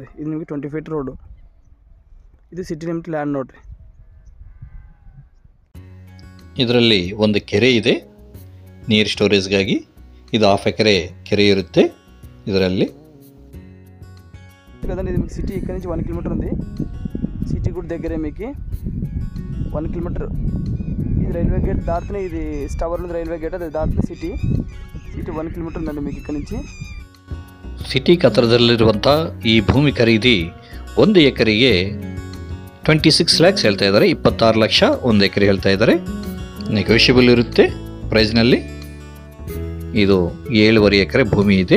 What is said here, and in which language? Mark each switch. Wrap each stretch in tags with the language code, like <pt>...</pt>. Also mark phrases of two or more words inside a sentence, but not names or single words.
<kn>ಇದು ನಿಮಗೆ 20</kn> <en>feet road.</en> <kn>ಇದು</kn> <en>city limit land</en> <kn>ನೋಡ್ರಿ. ಇದರಲ್ಲಿ ಒಂದು ಕೆರೆ ಇದೆ ನೀರು ಸ್ಟೋರೇಜ್ಗಾಗಿ. ಇದು 1/2 ಎಕರೆ ಕೆರೆ ಇರುತ್ತೆ ಇದರಲ್ಲಿ.</kn> <te>నిಮಗೆ సిటీ ఇక్కడ నుంచి 1 కిలోమీటర్ ఉంది. సిటీ కూడా దగ్గరే మీకు 1 కిలోమీటర్. ఇది</te> <en>railway gate</en> <te>దాటినే, ఇది స్టవర్ ఉంది</te> <en>railway gate,</en> <te>అది దాటినే సిటీ 1 కిలోమీటర్ ఉందండి మీకు ఇక్కడ నుంచి.</te> <kn>ಸಿಟಿ ಹತ್ತಿರದಲ್ಲಿರುವಂಥ ಈ ಭೂಮಿ ಖರೀದಿ 1 ಎಕರೆಗೆ 26 ಲ್ಯಾಕ್ಸ್ ಹೇಳ್ತಾ ಇದ್ದಾರೆ. 26 ಲಕ್ಷ 1 ಎಕರೆ ಹೇಳ್ತಾ ಇದ್ದಾರೆ. ನೆಗೋಷಿಯಬಲ್ ಇರುತ್ತೆ ಪ್ರೈಸ್ನಲ್ಲಿ. ಇದು 7.5 ಎಕರೆ ಭೂಮಿ ಇದೆ.</kn>